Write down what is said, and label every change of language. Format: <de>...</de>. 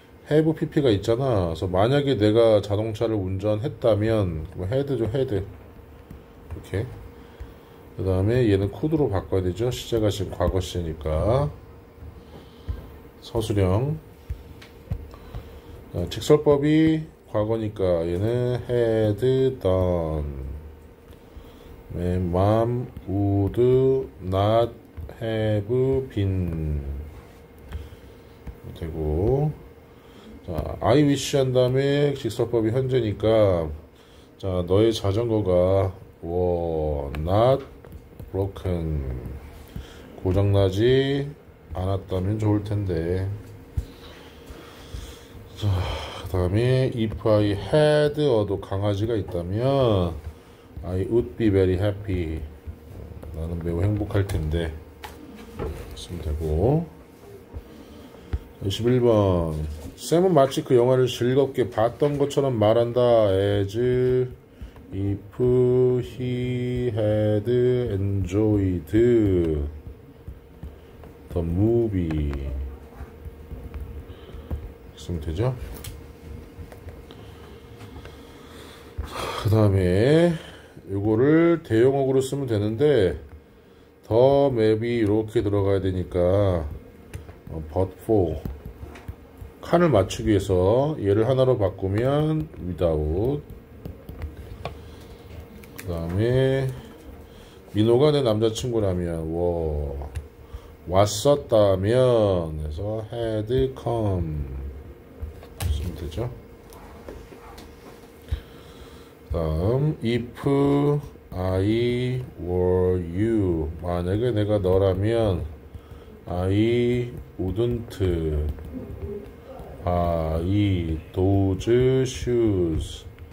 <ko>have pp가 있잖아. 그래서 만약에 내가 자동차를 운전했다면 had죠, had. 이렇게. 그 다음에 얘는 could로 바꿔야 되죠. 시제가 지금 과거 시제니까. 서술형. 직설법이 과거니까 얘는</ko> <en>had done. mom would not have been</en> <ko>되고, 자,</ko> <en>I wish</en> <ko>한 다음에 직설법이 현재니까, 자, 너의 자전거가</ko> <en>were not broken.</en> <ko>고장나지 않았다면 좋을 텐데. 자, 그 다음에</ko> <en>if I had</en> <ko>어도 강아지가 있다면</ko> <en>I would be very happy.</en> <ko>나는 매우 행복할 텐데. 쓰면 되고. 21번. 샘은 마치 그 영화를 즐겁게 봤던 것처럼 말한다.</ko> <en>as if he had enjoyed the movie.</en> <ko>쓰면 되죠. 그 다음에 요거를 대용어구로 쓰면 되는데 더 맵이 이렇게 들어가야 되니까 but for 칸을 맞추기 위해서 얘를 하나로 바꾸면 without. 그 다음에 민호가 내 남자친구라면 왔었다면 그래서 had come 쓰면 되죠. 다음</ko> <en>if I were you</en> <ko>만약에 내가 너라면</ko> <en>I wouldn't buy those shoes.</en>